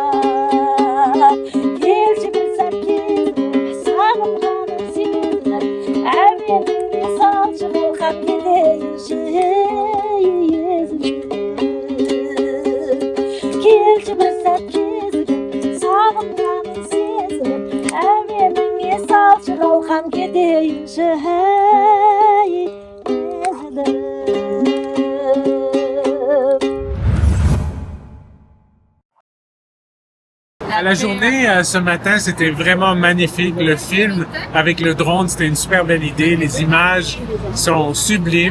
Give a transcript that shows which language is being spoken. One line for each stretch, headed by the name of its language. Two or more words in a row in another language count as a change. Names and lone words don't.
Kazakh: Келші бір сәт кезіңде сағынғаның сезініп, әуеніңе салшы қолқап кетейінші Келші бір сәт кезігіп, сағынғаның сезініп, әуеніңе салшы қалқан кетейінші
French: La journée ce matin, c'était vraiment magnifique. Le film avec le drone, c'était une super belle idée. Les images sont sublimes.